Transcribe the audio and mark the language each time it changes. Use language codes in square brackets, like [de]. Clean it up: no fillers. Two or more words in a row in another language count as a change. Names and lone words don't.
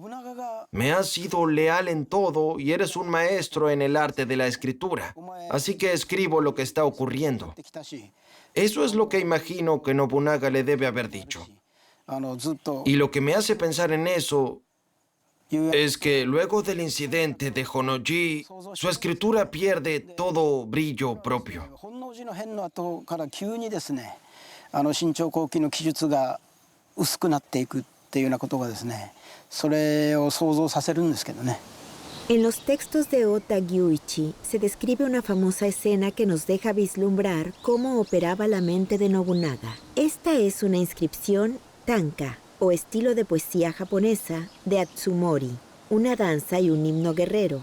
[es] Me has sido leal en todo y eres un maestro en el arte de la escritura, así que escribo lo que está ocurriendo. Eso es lo que imagino que Nobunaga le debe haber dicho. Y lo que me hace pensar en eso es que luego del incidente de Honnoji, su escritura pierde todo brillo propio. [ja] 本能寺の変の後から急にですね、新潮後期の記述が薄くなっていくっていうようなことがですね、それを想像させるんですけどね。 [es] En los textos de Ota Gyuichi se describe una famosa escena que nos deja vislumbrar cómo operaba la mente de Nobunaga. Esta es una inscripción tanka, o estilo de poesía japonesa, de Atsumori, una danza y un himno guerrero.